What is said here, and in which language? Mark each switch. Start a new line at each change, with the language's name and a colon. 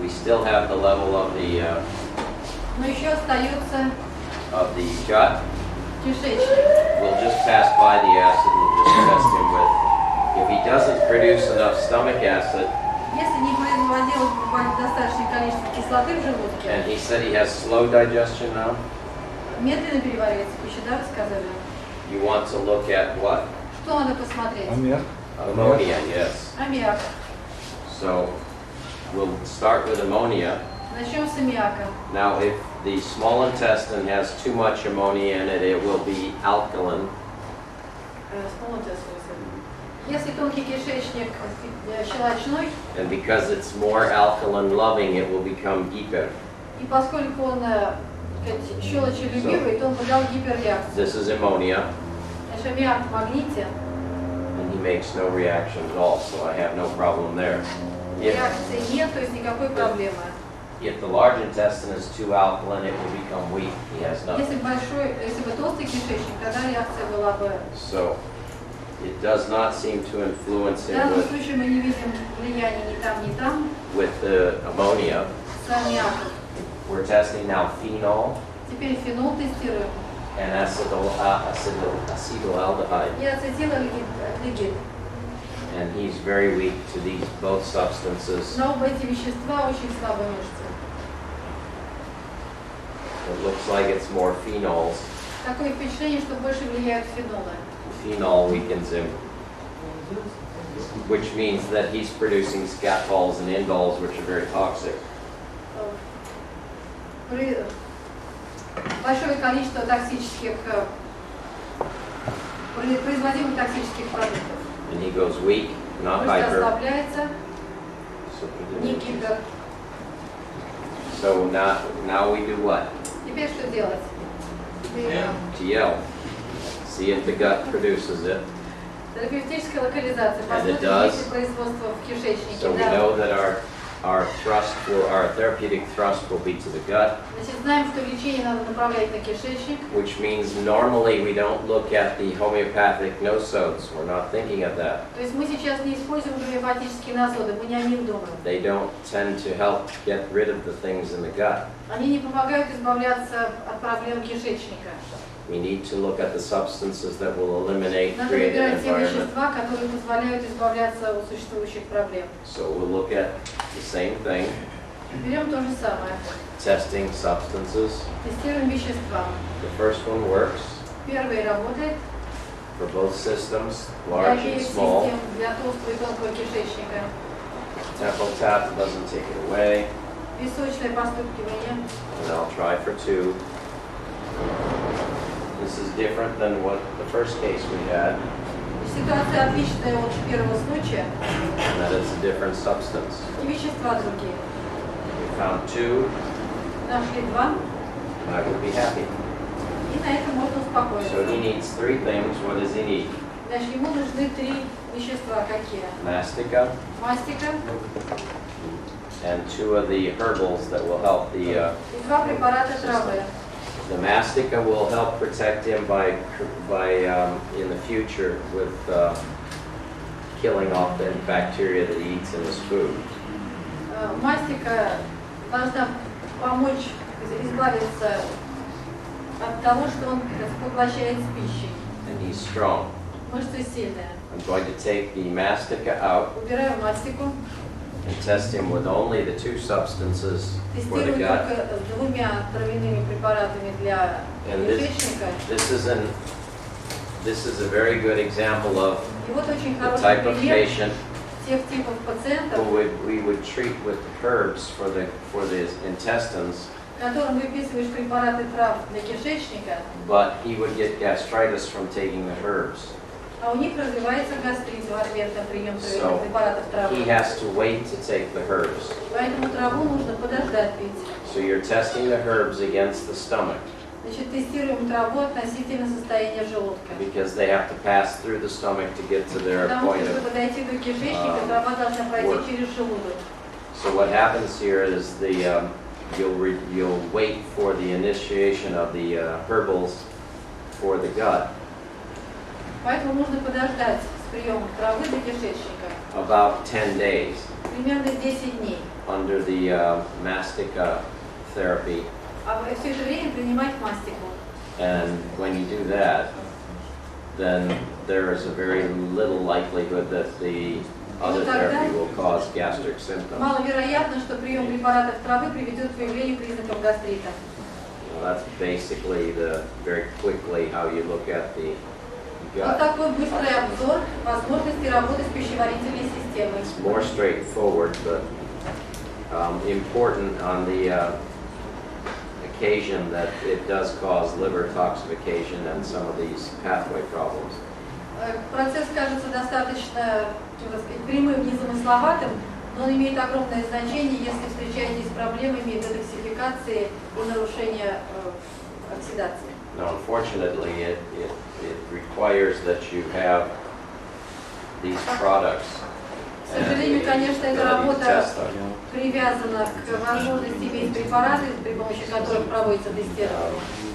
English: We still have the level of the
Russian: Но еще остается
English: gut.
Russian: кишечник.
English: We'll just pass by the acid and just test him with. If he doesn't produce enough stomach acid,
Russian: Если не производилось достаточное количество кислоты в желудке,
English: and he said he has slow digestion now,
Russian: медленно переваривается пища, да, вы сказали?
English: you want to look at what?
Russian: Что надо посмотреть?
English: Ammonia, yes.
Russian: Аммиак.
English: So we'll start with ammonia.
Russian: Начнем с аммиака.
English: Now, if the small intestine has too much ammonia in it, it will be alkaline.
Russian: Если тонкий кишечник щелочной,
English: And because it's more alkaline loving, it will become hyper.
Russian: и поскольку он щелочелюбивый, то он выдал гиперреакцию.
English: This is ammonia,
Russian: Значит, аммиак в магните,
English: and he makes no reaction at all, so I have no problem there.
Russian: реакции нет, то есть никакой проблемы.
English: If the large intestine is too alkaline, it will become weak. He has
Russian: Если
English: nothing.
Russian: если бы толстый кишечник, тогда реакция была бы...
English: So it does not seem to influence
Russian: В
English: him
Russian: данном случае мы не видим влияния ни там,
English: with the ammonia.
Russian: с аммиаком.
English: We're testing now phenol
Russian: Теперь фенол тестируем
English: and acetaldehyde.
Russian: и ацетилальдегид.
English: And he's very weak to these both substances.
Russian: Но оба эти вещества очень слабые мышцы.
English: It looks like it's more phenols.
Russian: Такое впечатление, что больше влияют фенолы.
English: Phenol weakens him, which means that he's producing scatols and indols, which are very toxic.
Russian: Большое количество токсических, производимых токсических продуктов.
English: And he goes weak, not
Russian: Мышца
English: hyper.
Russian: ослабляется, не гипер.
English: So now we do what?
Russian: Теперь что делать?
English: TL. See if the gut produces it.
Russian: Терапевтическая локализация.
English: And it
Russian: Посмотрим,
English: does.
Russian: есть ли производство в кишечнике.
English: So we
Russian: Да.
English: know that our therapeutic thrust will be to the gut,
Russian: Значит, знаем, что лечение надо направлять на кишечник.
English: which means normally we don't look at the homeopathic nosodes. We're not thinking of that.
Russian: То есть мы сейчас не используем гомеопатические насоды, мы не о них думаем.
English: They don't tend to help get rid of the things in the gut.
Russian: Они не помогают избавляться от проблем кишечника.
English: We need to look at the substances that will eliminate,
Russian: Надо
English: create an
Russian: выбирать те
English: environment.
Russian: вещества, которые позволяют избавляться от существующих проблем.
English: So we'll look at the same thing,
Russian: Берем то же самое.
English: testing substances.
Russian: Тестируем вещества.
English: The first one works
Russian: Первый работает
English: for both systems,
Russian: для
English: large and
Russian: обеих
English: small.
Russian: систем, для толстого и тонкого кишечника.
English: Temple tap doesn't take it away,
Russian: Височное постукивание.
English: and I'll try for 2. This is different than what the first case we had,
Russian: Ситуация отличная от первого случая.
English: and that it's a different substance.
Russian: И вещества другие.
English: We found 2,
Russian: Нашли 2,
English: and I would be happy.
Russian: и на этом можно
English: So he needs 3 things. What does he need?
Russian: Значит, ему нужны 3 вещества. Какие?
English: Mastica
Russian: Мастика
English: and 2 of the herbals that will help the
Russian: и 2 препарата травы.
English: The mastica will help protect him by in the future with killing off the bacteria that he eats in his food.
Russian: Мастика должна помочь избавиться от того, что он поглощает с пищей.
English: and he's strong.
Russian: Мышцы сильные.
English: I'm going to take the mastica out
Russian: Убираю мастику.
English: and test him with only the two substances for the
Russian: Тестирую
English: gut.
Russian: только с двумя травяными препаратами для
English: And
Russian: кишечника.
English: this is a very good example of
Russian: И вот очень
English: the
Russian: хороший
English: type of
Russian: пример
English: patient
Russian: тех типов пациентов,
English: who we would treat with herbs for the intestines,
Russian: которым выписываешь препараты трав для кишечника,
English: but he would get gastritis from taking the herbs.
Russian: а у них развивается гастрит в ответ на прием
English: So
Russian: препаратов травы.
English: he has to wait to take the herbs.
Russian: Поэтому траву нужно подождать пить.
English: So you're testing the herbs against the stomach
Russian: Значит, тестируем траву относительно состояния желудка.
English: because they have to pass through the stomach to get to their
Russian: Потому
English: point
Russian: что,
English: of.
Russian: чтобы дойти до кишечника, трава должна пройти
English: work.
Russian: через желудок.
English: So what happens here is you'll wait for the initiation of the herbals for the gut
Russian: Поэтому нужно подождать с приемом травы для кишечника.
English: about 10 days
Russian: Примерно 10 дней.
English: under the mastica therapy.
Russian: А все это время принимать мастику.
English: And when you do that, then there is a very little likelihood that the other therapy will cause gastric symptoms.
Russian: Маловероятно, что прием препаратов травы приведет к появлению признаков гастрита.
English: Well, that's basically very quickly how you look at the
Russian: Вот
English: gut.
Russian: такой быстрый обзор возможности работы с пищеварительной системой.
English: It's more straightforward, but important on the occasion that it does cause liver toxification and some of these pathway problems.
Russian: Процесс кажется достаточно, так сказать, прямым, незамысловатым, но он имеет огромное значение, если встречаетесь с проблемами детоксификации и нарушения оксидации.
English: Now, unfortunately, it requires that you have these products.
Russian: К сожалению, конечно, эта
English: ability to
Russian: работа
English: test them.
Russian: привязана к возможности иметь препараты, при помощи которых проводится тестирование.